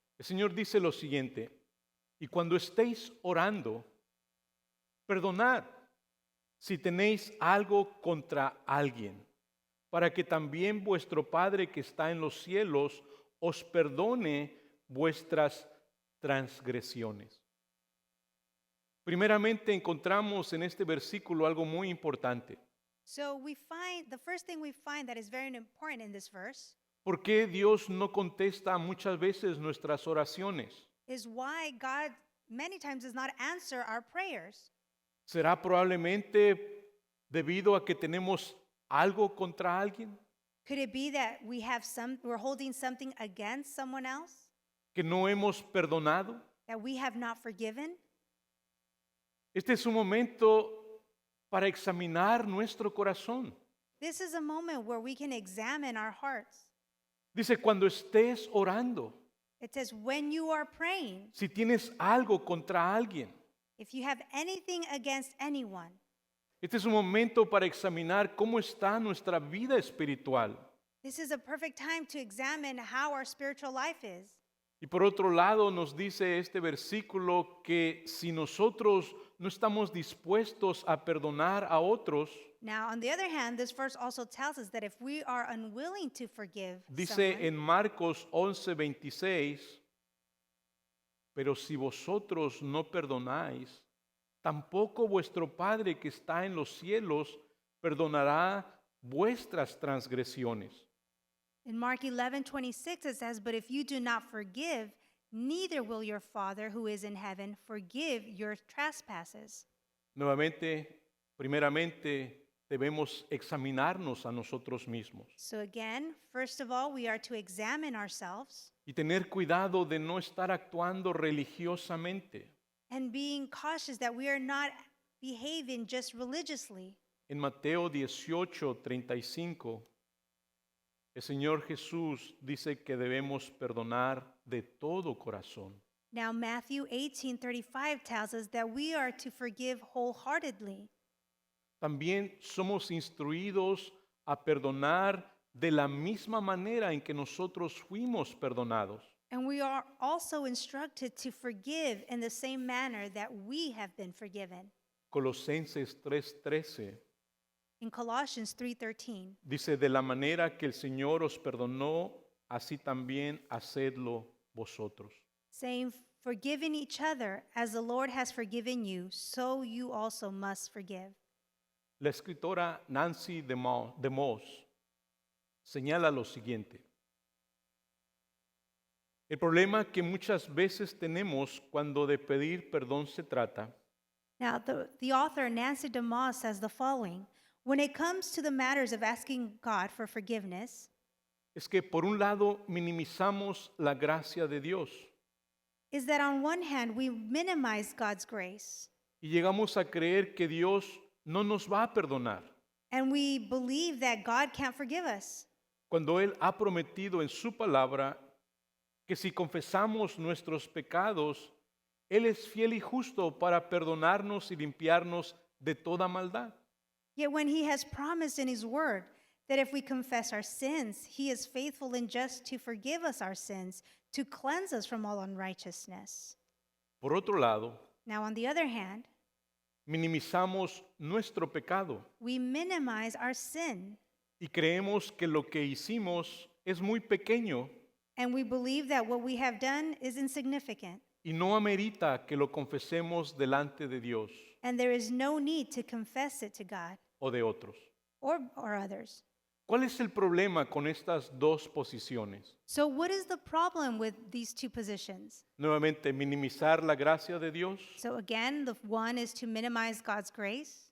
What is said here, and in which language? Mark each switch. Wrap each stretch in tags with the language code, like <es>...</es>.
<es>el Señor dice lo siguiente: y cuando estéis orando, perdonad si tenéis algo contra alguien, para que también vuestro Padre que está en los cielos os perdone vuestras transgresiones. Primeramente encontramos en este versículo algo muy importante.</es> <en>so we find the first thing we find that is very important in this verse</en> <es>¿Por qué Dios no contesta muchas veces nuestras oraciones?</es> <en>is why God many times does not answer our prayers.</en> <es>¿Será probablemente debido a que tenemos algo contra alguien?</es> <en>Could it be that we're holding something against someone else</en> <es>¿Que no hemos perdonado?</es> <en>that we have not forgiven?</en> <es>Este es un momento para examinar nuestro corazón.</es> <en>This is a moment where we can examine our hearts.</en> <es>Dice, cuando estés orando,</es> <en>It says, when you are praying,</en> <es>si tienes algo contra alguien,</es> <en>if you have anything against anyone,</en> <es>este es un momento para examinar cómo está nuestra vida espiritual.</es> <en>this is a perfect time to examine how our spiritual life is.</en> <es>Y por otro lado nos dice este versículo que si nosotros no estamos dispuestos a perdonar a otros,</es> <en>Now, on the other hand, this verse also tells us that if we are unwilling to forgive</en> <es>dice</es> <en>someone,</en> <es>en Marcos 11:26, pero si vosotros no perdonáis, tampoco vuestro Padre que está en los cielos perdonará vuestras transgresiones.</es> <en>in Mark 11:26 it says, but if you do not forgive, neither will your Father who is in heaven forgive your trespasses.</en> <es>Nuevamente, primeramente, debemos examinarnos a nosotros mismos</es> <en>So again, first of all, we are to examine ourselves</en> <es>y tener cuidado de no estar actuando religiosamente.</es> <en>and being cautious that we are not behaving just religiously.</en> <es>En Mateo 18:35, el Señor Jesús dice que debemos perdonar de todo corazón.</es> <en>Now, Matthew 18:35 tells us that we are to forgive wholeheartedly.</en> <es>También somos instruidos a perdonar de la misma manera en que nosotros fuimos perdonados.</es> <en>And we are also instructed to forgive in the same manner that we have been forgiven.</en> <es>Colosenses 3:13</es> <en>In Colossians 3:13,</en> <es>dice, de la manera que el Señor os perdonó, así también hacedlo vosotros.</es> <en>saying, forgiving each other as the Lord has forgiven you, so you also must forgive.</en> <es>La escritora Nancy DeMoss señala lo siguiente. El problema que muchas veces tenemos cuando de pedir perdón se trata</es> <en>Now, the author Nancy DeMoss says the following: when it comes to the matters of asking God for forgiveness,</en> <es>es que por un lado minimizamos la gracia de Dios</es> <en>is that on one hand we minimize God's grace</en> <es>y llegamos a creer que Dios no nos va a perdonar</es> <en>and we believe that God can't forgive us.</en> <es>cuando Él ha prometido en su palabra que si confesamos nuestros pecados, Él es fiel y justo para perdonarnos y limpiarnos de toda maldad.</es> <en>Yet when he has promised in his word that if we confess our sins, he is faithful and just to forgive us our sins, to cleanse us from all unrighteousness.</en> <es>Por otro lado,</es> <en>Now, on the other hand,</en> <es>minimizamos nuestro pecado</es> <en>we minimize our sin</en> <es>y creemos que lo que hicimos es muy pequeño</es> <en>and we believe that what we have done is insignificant</en> <es>y no amerita que lo confesemos delante de Dios</es> <en>and there is no need to confess it to God</en> <es>o de otros.</es> <en>or others.</en> <es>¿Cuál es el problema con estas dos posiciones?</es> <en>So, what is the problem with these two positions?</en> <es>Nuevamente, minimizar la gracia de Dios</es> <en>So, again, the one is to minimize God's grace,</en>